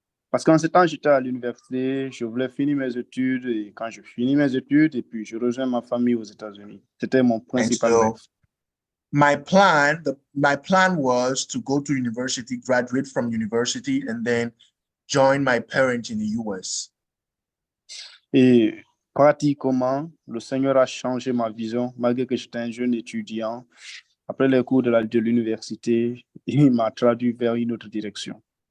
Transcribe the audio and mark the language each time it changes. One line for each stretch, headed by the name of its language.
French: Parce qu'en ce temps, j'étais à l'université, je voulais finir mes études, et quand je finis mes études, et puis je rejoins ma famille aux États-Unis. C'était mon principal
English: so,
French: rêve.
English: My plan was to go to university, graduate from university, and then join my parents in the US.
French: Et pratiquement, le Seigneur a changé ma vision, malgré que j'étais un jeune étudiant. Après les cours de l'université, il m'a traduit vers une autre direction.